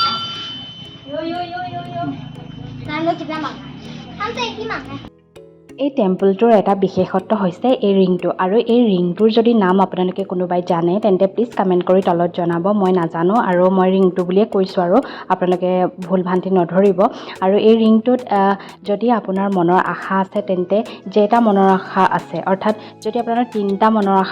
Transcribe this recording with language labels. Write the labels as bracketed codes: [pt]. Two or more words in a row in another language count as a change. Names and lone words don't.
[hi] हम लोग कितना मांगा हम तो एक ही मांगा [as] এই টেম্পলটোৰ এটা বিশেষত্ব হৈছে এই ৰিংটো আৰু এই ৰিংটোৰ যদি নাম আপোনালোকে কোনোবাই জানে তেন্তে প্লিজ কমেণ্ট কৰি তলত জনাব মই নাজানো আৰু মই ৰিংটো বুলিয়ে কৈছোঁ আৰু আপোনালোকে ভুল ভ্ৰান্তি নধৰিব আৰু এই ৰিংটোত যদি আপোনাৰ মনৰ আশা আছে তেন্তে যেটা মনৰ আশা আছে অৰ্থাৎ যদি আপোনাৰ 3টা মনৰ আশা